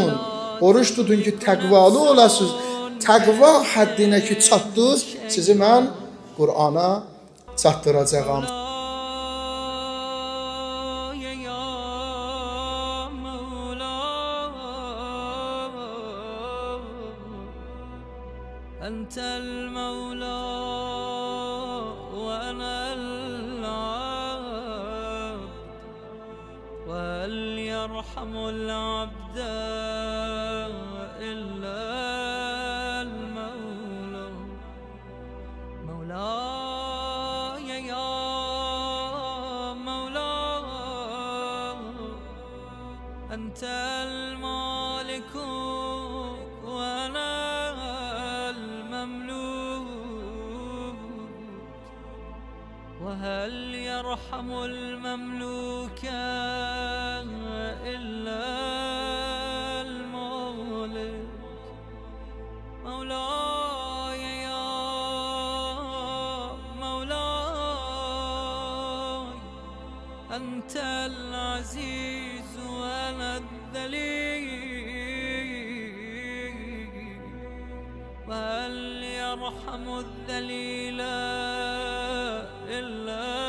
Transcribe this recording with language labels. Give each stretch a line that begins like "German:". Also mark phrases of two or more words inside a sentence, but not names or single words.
Azerbaijani: Oruç tutun ki, təqvalı olasınız. Təqva həddinə ki, çatdınız, sizi mən Qur'ana çatdıracağam.
Arabic: أنت المولى وأنا العبد وهل يرحم العبد إلا المولى مولاي يا مولاي أنت المالك وأنا المملوك وهل يرحم المملوك إلا المولد مولاي يا مولاي أنت العزيز وأنا الذليل وهل يرحم الذليل إلا